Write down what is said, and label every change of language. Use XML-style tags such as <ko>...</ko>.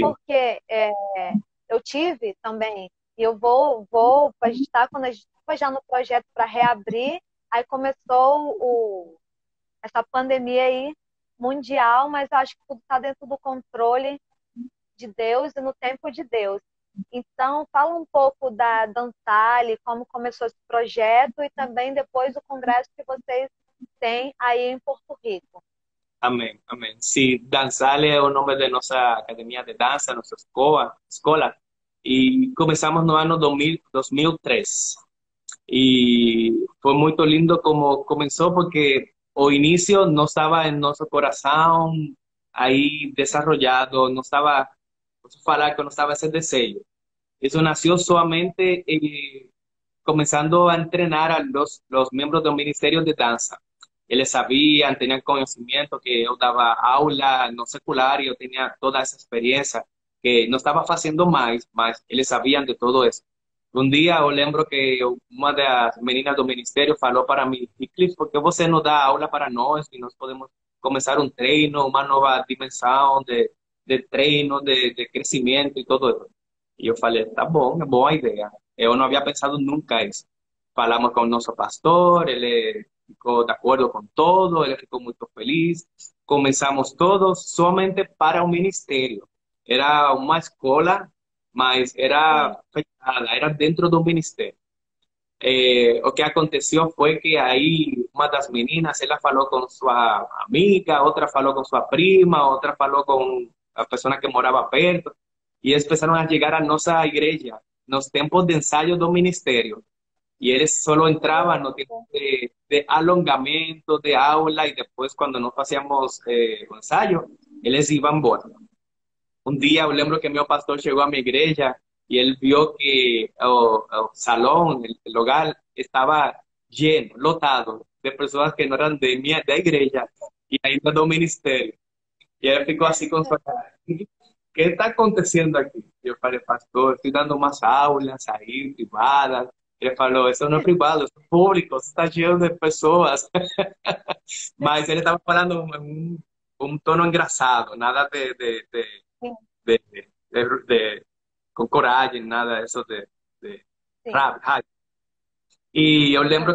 <pt>porque eu tive também, e eu a gente está quando a gente estava já no projeto para reabrir, aí começou essa pandemia aí mundial, mas eu acho que tudo está dentro do controle de Deus e no tempo de Deus. Então, fala um pouco da Dansale, como começou esse projeto e também depois do congresso que vocês têm aí em Porto Rico.</pt> <es>amén, amén. Sí, Danzale es el nombre de nuestra academia de danza, nuestra escuela. Y comenzamos</es> <pt>no ano 2003.</pt> <es>Y fue muy lindo como comenzó porque</es> <pt>o inicio</pt> <es>no estaba en nuestro corazón ahí desarrollado, no estaba,</es> <pt>posso falar que</pt> <es>no estaba ese deseo. Eso nació solamente comenzando a entrenar a los miembros del Ministerio de Danza. Ellos sabían, tenían conocimiento que yo daba aula no secular y yo tenía toda esa experiencia que no estaba haciendo más ellos sabían de todo eso. Un día yo</es> <pt>lembro que</pt> <es>una de las meninas del ministerio</es> <pt>falou para</pt> <es>mí, y Cliff, ¿por qué</es> <pt>você no da aula para nós</pt> <es>y nos podemos comenzar un treino, una nueva dimensión de treino, de crecimiento y todo eso?</es> <pt>E eu falei, tá bom, é boa ideia. Eu não havia pensado nunca isso. Falamos com o nosso pastor, ele ficou de acordo com todo, ele ficou muito feliz. Começamos todos somente para o ministério. Era uma escola, mas Sim. era fechada, era dentro do ministério. O que aconteceu foi que aí uma das meninas, ela falou com sua amiga, outra falou com sua prima, outra falou com a pessoa que morava perto, e eles começaram a chegar à nossa igreja nos tempos de ensaio do ministério. E eles só entravam no tempo de alongamento, de aula, e depois, quando nós fazíamos o ensaio, eles iam embora.</pt> <es>Un día, yo</es> <pt>lembro que</pt> <es>mi pastor llegó a mi iglesia y él vio que el salón, el hogar, estaba lleno,</es> <pt>lotado</pt> <es>de personas que no eran de iglesia y</es> <pt>ainda do</pt> <es>ministerio. Y él ficó así con su cara. ¿Qué está aconteciendo aquí? Yo</es> <pt>falei,</pt> <es>pastor, estoy dando más aulas ahí, privadas.</es> <pt>Ele falou, isso não é privado, isso é público, você está cheio de pessoas. Mas ele estava falando um tono engraçado, nada Sim, de,</pt> <es>con</es> <pt>coragem, nada disso de sim. rap, hack. E eu lembro</pt>